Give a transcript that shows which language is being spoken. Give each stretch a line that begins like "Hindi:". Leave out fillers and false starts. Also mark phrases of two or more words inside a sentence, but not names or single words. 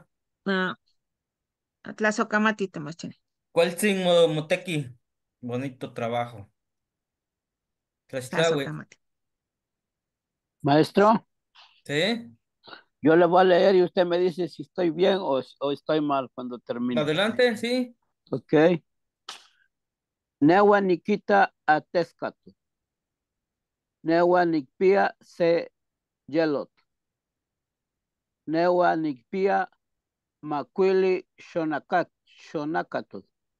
Spanish: Ah, Tlazocamati te mostré. ¿Cuál signo Moteki? Bonito trabajo. Tlaxtlahui. Tlazocamati. Maestro, ¿Sí? yo le voy a leer y usted me dice si estoy bien o estoy mal cuando termine. Adelante, sí.
Nahuatl languages: Ok. Newa Nikita Atescatu. Newa Nikpia se yelot. Newa Nikpia Makwili Shonakatu.